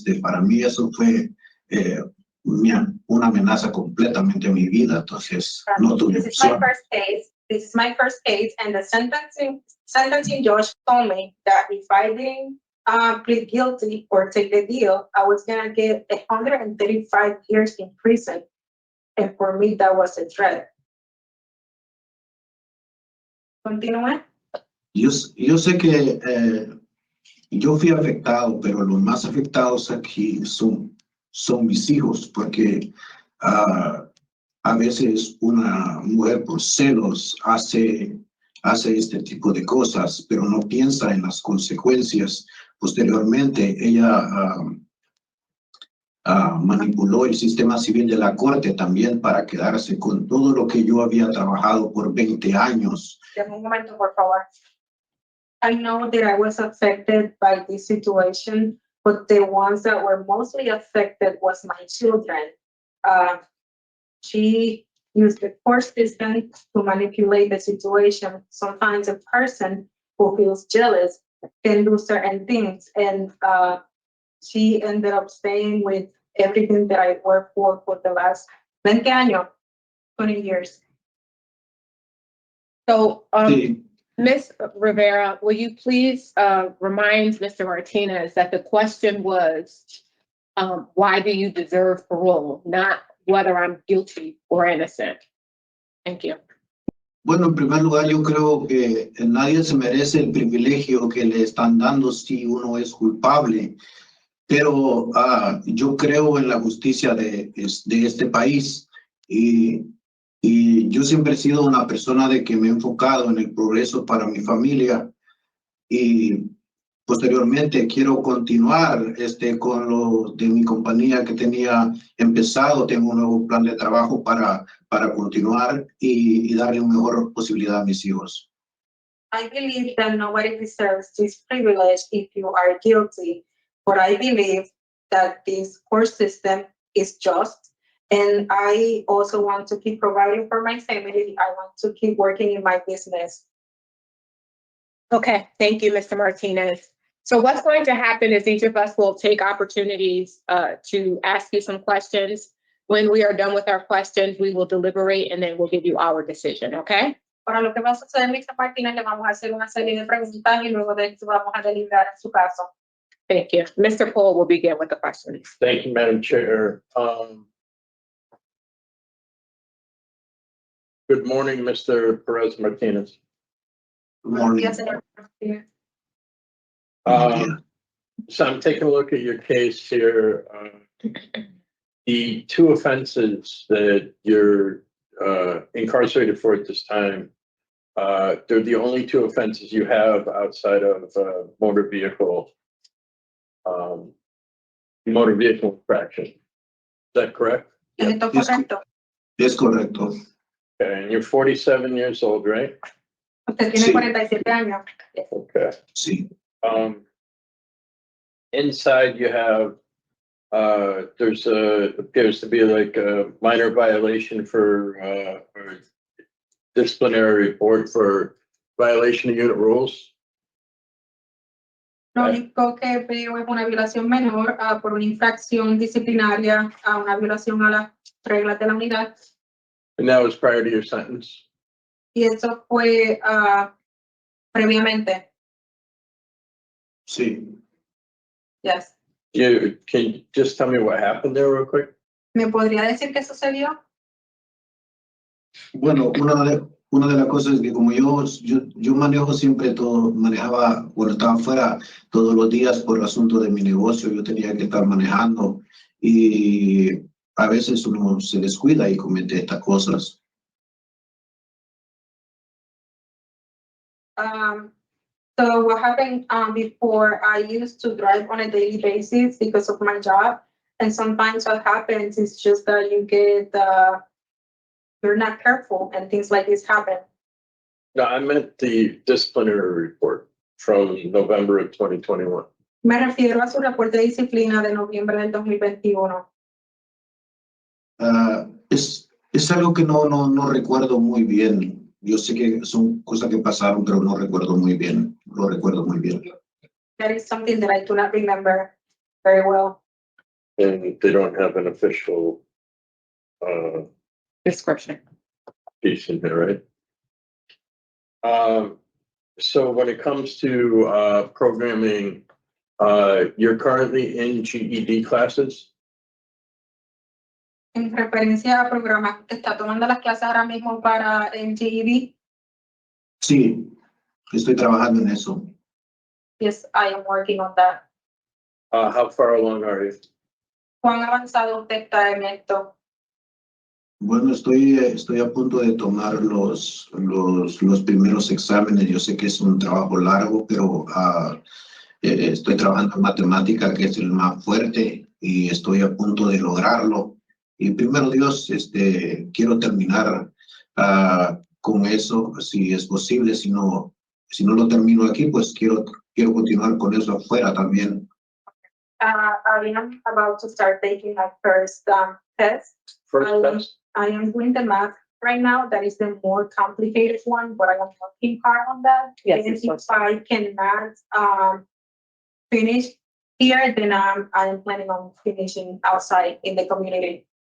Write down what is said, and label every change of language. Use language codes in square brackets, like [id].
[es] Para mí eso fue una amenaza completamente a mi vida. Entonces, no tuve [en] This is my [es] opción. [en] first case. This is my first case, and the sentencing judge told me that if I didn't plead guilty or take the deal, I was gonna get 135 years in prison, and for me that was a threat. [es] Continúe. Yo sé que yo fui afectado, pero los más afectados aquí son mis hijos, porque a veces una mujer por celos hace este tipo de cosas, pero no piensa en las consecuencias. Posteriormente, ella manipuló el sistema civil de la corte también para quedarse con todo lo que yo había trabajado por 20 años. Un momento, por favor. [en] I know that I was affected by this situation, but the ones that were mostly affected was my children. She used the court system to manipulate the situation. Sometimes a person who feels jealous can do certain things, and she ended up staying with everything that I worked for the last 20 [es] años, [en] 20 years. So, [es] Sí. [en] Ms. Rivera, will you please remind Mr. Martinez that the question was, why do you deserve parole, not whether I'm guilty or innocent? Thank you. [es] Bueno, en primer lugar, yo creo que nadie se merece el privilegio que le están dando si uno es culpable, pero yo creo en la justicia de este país y yo siempre he sido una persona de que me he enfocado en el progreso para mi familia y posteriormente quiero continuar con lo de mi compañía que tenía empezado. Tengo un nuevo plan de trabajo para continuar y darle una mejor posibilidad a mis hijos. [en] I believe that nobody deserves this privilege if you are guilty, but I believe that this court system is just, and I also want to keep providing for my family. I want to keep working in my business. Okay, thank you, Mr. Martinez. So what's going to happen is each of us will take opportunities to ask you some questions. When we are done with our questions, we will deliberate and then we'll give you our decision, okay? [es] Para lo que va a suceder, Mr. Martinez, le vamos a hacer una serie de preguntas y luego de eso vamos a deliberar en su caso. [en] Thank you. Mr. Poole will begin with the questions. Thank you, Madam Chair. Good morning, Mr. Perez Martinez. Good morning. Yes, señor Martinez. So I'm taking a look at your case here. The two offenses that you're incarcerated for at this time, they're the only two offenses you have outside of motor vehicle infraction. Is that correct? [es] ¿Es esto correcto? Es correcto. [en] Okay, and you're 47 years old, right? [es] Usted tiene Sí. 47 años. [en] Okay. [es] Sí. [en] Inside you have, appears to be like a minor violation for, or disciplinary report for violation of unit rules. [es] Lo único que veo es una violación menor por una infracción disciplinaria a una violación a las reglas de la unidad. [en] And that was prior to your sentence. [es] Y eso fue previamente. Sí. [en] Yes. You can just tell me what happened there real quick? [es] ¿Me podría decir qué sucedió? Bueno, una de las cosas es que como yo manejo siempre todo, manejaba, cuando estaba fuera todos los días por el asunto de mi negocio, yo tenía que estar manejando y a veces uno se descuida y comete estas cosas. [en] So what happened before, I used to drive on a daily basis because of my job. And sometimes what happens is just that you get, you're not careful and things like this happen. No, I meant the disciplinary report from November of 2021. [es] Me refiero a su reporte de disciplina de noviembre del 2021. Es algo que no recuerdo muy bien. Yo sé que son cosas que pasaron, pero no recuerdo muy bien. Lo recuerdo muy bien. [en] That is something that I do not remember very well. And they don't have an official Description. piece in there, right? So when it comes to programming, you're currently in GED classes? [es] En referencia a programas que está tomando las clases ahora mismo para el GED, Sí, estoy trabajando en eso. [en] yes, I am working on that. How far along are you? [es] ¿Cuán avanzado usted está en esto? Bueno, estoy a punto de tomar los primeros exámenes. Yo sé que es un trabajo largo, pero estoy trabajando en matemática, que es el más fuerte, y estoy a punto de lograrlo. Y primero Dios, quiero terminar con eso, si es posible. Si no lo termino aquí, pues quiero continuar con eso afuera también. [en] I am about to start taking my first test. First test? I am doing the math right now. That is the more complicated one, but I am working hard on that. Yes, And it's if so I cannot finish here, then I am planning on finishing outside in the community.